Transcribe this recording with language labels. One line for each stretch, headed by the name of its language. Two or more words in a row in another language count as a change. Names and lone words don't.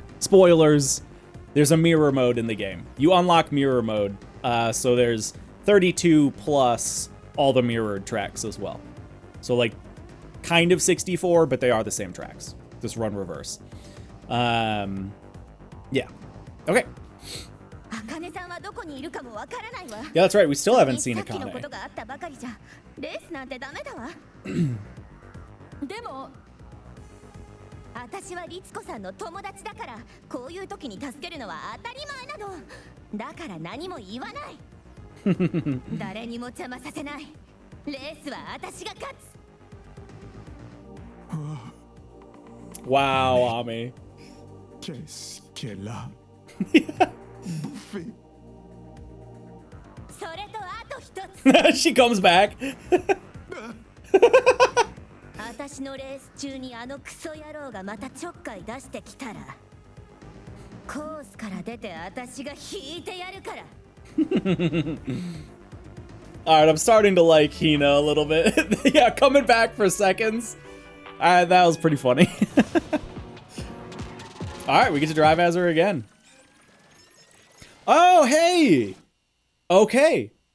English: Spoilers, there's a mirror mode in the game. You unlock mirror mode, so there's 32 plus all the mirrored tracks as well. So like, kind of 64, but they are the same tracks. Just run reverse. Yeah. Okay. Yeah, that's right. We still haven't seen Akane.
Japanese: でも私は律子さんの友達だからこういう時に助けるのは当たり前なの。だから何も言わない。誰にも邪魔させない。レースは私が勝つ。
English: Wow, Ami.
French: Qu'est-ce qu'elle a bouffé?
Japanese: それとあと一つ。
English: She comes back.
Japanese: 私のレース中にあのクソ野郎がまたちょっかい出してきたら、コースから出て私が引いてやるから。
English: All right, I'm starting to like Hina a little bit. Yeah, coming back for seconds. That was pretty funny. All right, we get to drive as her again. Oh, hey. Okay.